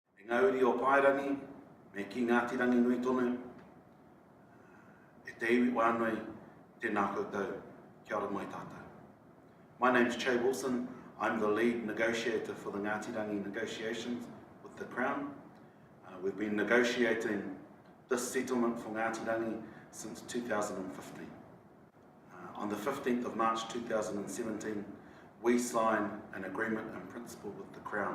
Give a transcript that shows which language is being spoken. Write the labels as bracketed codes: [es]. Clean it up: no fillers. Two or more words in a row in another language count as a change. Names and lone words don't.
[mi] ngā uri o Pairangi, me ki Ngāti Rangi Nui tonu, e te iwi wānui, tēnā koutou, kia ora mai tātou. [en] My name's Che Wilson. I'm the lead negotiator for the Ngāti Rangi negotiations with the Crown. We've been negotiating this settlement for Ngāti Rangi since 2015. On the 15th of March 2017, we signed an agreement in principle with the Crown.